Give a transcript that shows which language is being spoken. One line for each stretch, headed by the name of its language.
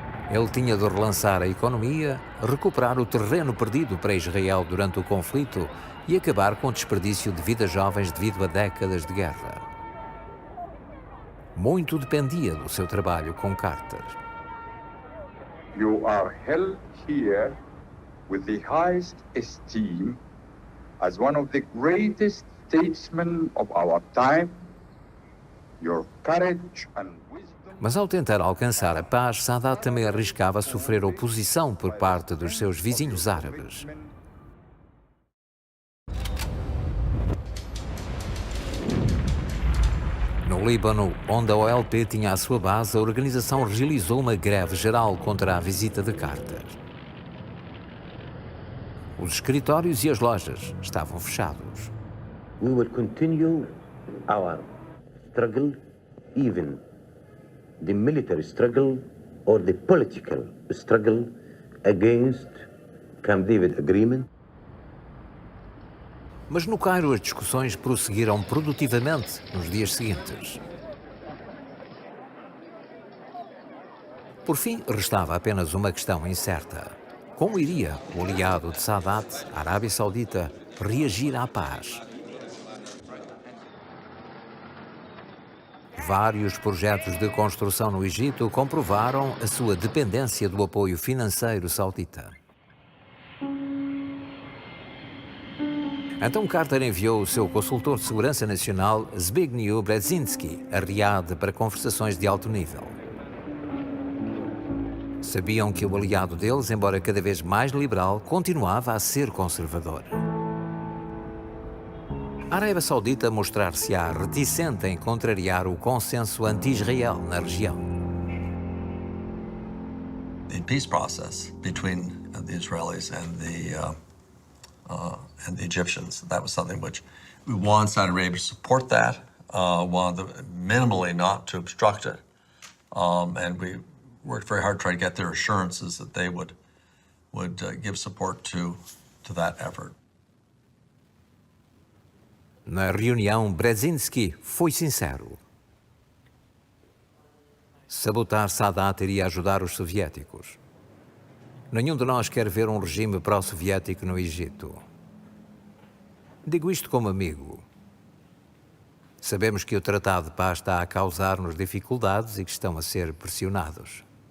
Portuguese: Ele tinha de relançar a economia, recuperar o terreno perdido para Israel durante o conflito e acabar com o desperdício de vidas jovens devido a décadas de guerra. Muito dependia do seu trabalho com Carter.
English: You are held here with the highest esteem as one of the greatest statesmen of our time. Your courage and wisdom.
Portuguese: Mas ao tentar alcançar a paz, Sadat também arriscava sofrer oposição por parte dos seus vizinhos árabes. No Líbano, onde a OLP tinha a sua base, a organização realizou uma greve geral contra a visita de Carter. Os escritórios e as lojas estavam fechados.
English: We will continue our struggle, even the military struggle or the political struggle against Camp David Agreement.
Portuguese: Mas no Cairo as discussões prosseguiram produtivamente nos dias seguintes. Por fim, restava apenas uma questão incerta. Como iria o aliado de Sadat, a Arábia Saudita, reagir à paz? Vários projetos de construção no Egito comprovaram a sua dependência do apoio financeiro saudita. Então Carter enviou o seu consultor de segurança nacional, Zbigniew Brzezinski, a Riad para conversações de alto nível. Sabiam que o aliado deles, embora cada vez mais liberal, continuava a ser conservador. A Arábia Saudita mostrar-se-á reticente em contrariar o consenso anti-Israel na região.
English: The peace process between the Israelis and the Egyptians, that was something which we wanted Saudi Arabia to support that, wanted minimally not to obstruct it, and we worked very hard to try to get their assurances that they would give support to that effort.
Portuguese: Na reunião, Brzezinski foi sincero. Sabotar Sadat iria ajudar os soviéticos. Nenhum de nós quer ver um regime pró-soviético no Egito. Digo isto como amigo. Sabemos que o Tratado de Paz está a causar-nos dificuldades e que estão a ser pressionados.